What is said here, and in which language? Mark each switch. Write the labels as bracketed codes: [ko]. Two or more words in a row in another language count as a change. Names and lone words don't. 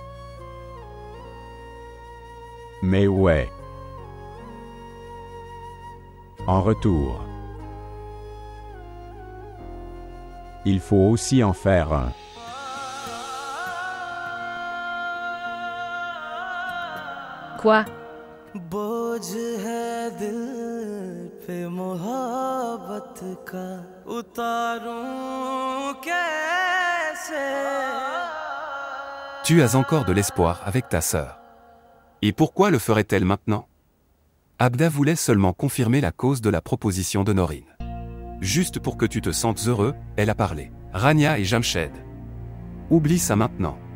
[fr] Mais ouais. En retour. Il faut aussi en faire un. Quoi? [ur] بوجھ ہے دل پہ محبت کا اتاروں کیسے. [fr] Tu as encore de l'espoir avec ta sœur. Et pourquoi le ferait-elle maintenant? Abda voulait seulement confirmer la cause de la proposition de Norine. Juste pour que tu te sentes heureux, elle a parlé. Rania et Jamshed. Oublie ça maintenant.